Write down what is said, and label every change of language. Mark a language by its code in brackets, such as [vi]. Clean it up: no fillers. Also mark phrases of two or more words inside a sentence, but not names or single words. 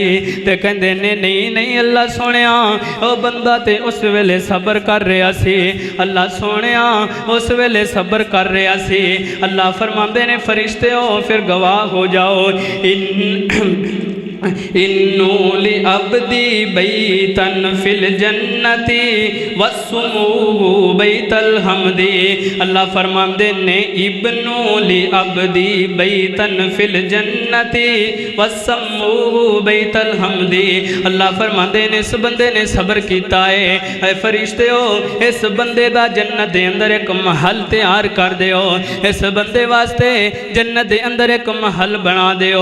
[pa] تے کہتے نے نہیں نہیں اللہ سوہݨیا وہ بندہ تے اس ویلے صبر کر رہا سی. اللہ سوہݨیا اس ویلے صبر کر رہا سی. اللہ فرماتے نے فرشتے ہو پھر گواہ ہو جاؤ. [ar] ابنوا لعبدي بيتا في الجنة واسمه بيت الحمد. [pa] اللہ فرماتے نے [ar] ابنوا لعبدي بيتا في الجنة واسمه بيت الحمد. [pa] اللہ فرماتے نے اس بندے نے صبر کیا ہے. [ur] فرشتے ہو اس بندے کا جنت کے اندر ایک محل تیار کر دیو. اس بندے واسطے جنت کے اندر ایک محل بنا دیو.